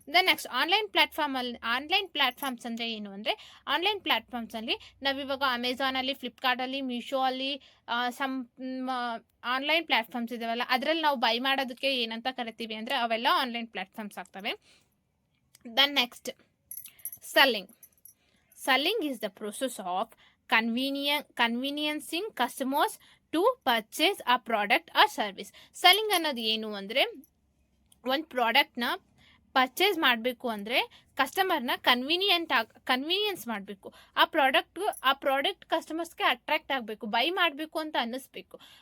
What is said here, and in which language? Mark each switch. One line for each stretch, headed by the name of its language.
Kannada: Next online platforms ಅಂದರೆ ಏನು ಅಂದರೆ, ಆನ್ಲೈನ್ ಪ್ಲ್ಯಾಟ್ಫಾರ್ಮ್ಸಲ್ಲಿ ನಾವಿವಾಗ ಅಮೆಝಾನಲ್ಲಿ, ಫ್ಲಿಪ್ಕಾರ್ಟಲ್ಲಿ, ಮೀಶೋ ಅಲ್ಲಿ ಸಮ್ ಆನ್ಲೈನ್ ಪ್ಲ್ಯಾಟ್ಫಾರ್ಮ್ಸ್ ಇದಾವಲ್ಲ, ಅದರಲ್ಲಿ ನಾವು ಬೈ ಮಾಡೋದಕ್ಕೆ ಏನಂತ ಕರಿತೀವಿ ಅಂದರೆ ಅವೆಲ್ಲ ಆನ್ಲೈನ್ ಪ್ಲ್ಯಾಟ್ಫಾರ್ಮ್ಸ್ ಆಗ್ತವೆ.
English: Then next selling. Selling is the process of conveniencing customers to purchase a product or service.
Kannada: Selling ಅನ್ನೋದು ಏನು ಅಂದರೆ, ಒಂದು ಪ್ರಾಡಕ್ಟ್ನ ಪರ್ಚೇಸ್ ಮಾಡಬೇಕು ಅಂದರೆ ಕಸ್ಟಮರ್ನ ಕನ್ವೀನಿಯನ್ಸ್ ಮಾಡಬೇಕು. ಆ ಪ್ರಾಡಕ್ಟ್ ಕಸ್ಟಮರ್ಸ್ಗೆ ಅಟ್ರಾಕ್ಟ್ ಆಗಬೇಕು, ಬೈ ಮಾಡಬೇಕು ಅಂತ ಅನ್ನಿಸ್ಬೇಕು.